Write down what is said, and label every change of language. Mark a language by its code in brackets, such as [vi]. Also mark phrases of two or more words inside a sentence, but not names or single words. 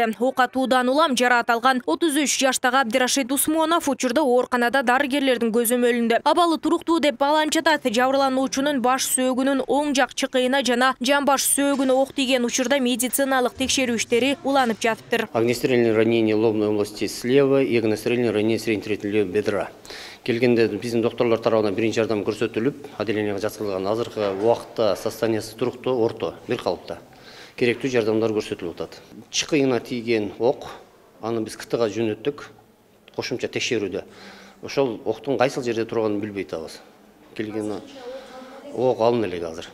[ky] Ок атуудан улам жараат алган 33 жаштагы Абдирашид Усмонов учурда ооруканада дарыгерлердин көзөмөлүндө. Абалы туруктуу деп бааланып жатат. Жабырлануучунун баш сөөгүнүн оң жак чыкыйына жана жамбаш сөөгүнө ок тийген. Учурда медициналык текшерүү иштери уланып жатыптыр. [ru] Огнестрельное ранение лобной области слева и огнестрельное ранение среднетретьего бедра. [ky] Келгенде биздин докторлор тарабынан биринчи жардам көрсөтүлүп, отделенияга жаткызылган. Азыркы убакытта состояниясы туруктуу, орто, бир калыпта. Керектүү жардамдар көрсөтүлүп атат. Чыкыйына тийген ок, аны биз КТга жөнөттүк, кошумча текшерүүдө. Ошол октун кайсыл жерде турганын билбей атабыз. Келген ок алын элек азыр.